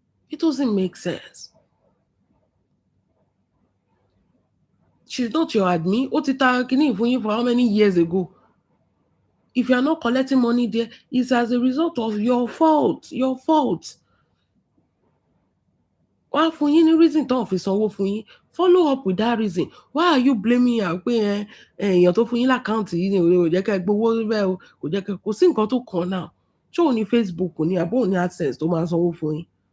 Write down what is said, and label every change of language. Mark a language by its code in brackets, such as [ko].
[en] It doesn't make sense. She's not your admin. [yo] Ó ti ta kíní fún yín [en] for how many years ago? If you are not collecting money there, it's as a result of your fault. Your fault. [yo] Wá fún yín ní [en] reason [yo] tó ń fi sanwó fún yín. [en] Follow up with that reason. Why are you blaming her [yo] pé èèyàn tó fún yín lákáǹtì yìí ni ò jẹ́ kẹ́ ẹ gbowó bẹ́ẹ̀ o, kò jẹ́ kẹ́ kò sí nǹkan tó kàn náà. Ṣé òun ní Facebook ni àbí òun ní AdSense tó máa sanwó fún yín?